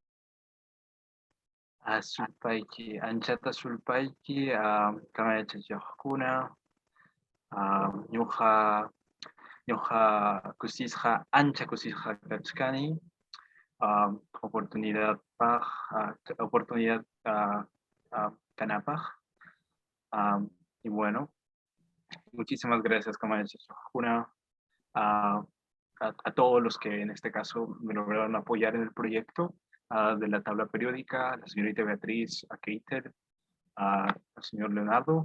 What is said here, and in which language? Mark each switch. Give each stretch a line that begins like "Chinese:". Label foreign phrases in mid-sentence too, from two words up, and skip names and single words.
Quechua: Sulpayki, anchata sulpayki, kamayachachaqkuna, ñuqa kusisqa ancha kusisqa kachkani, oportunidad kanapaq.
Spanish: Y bueno, muchísimas gracias, kamayachachaqkuna, a todos los que en este caso me lograron apoyar en el proyecto, de la tabla periódica, la señorita Beatriz, a Keiter, al señor Leonardo.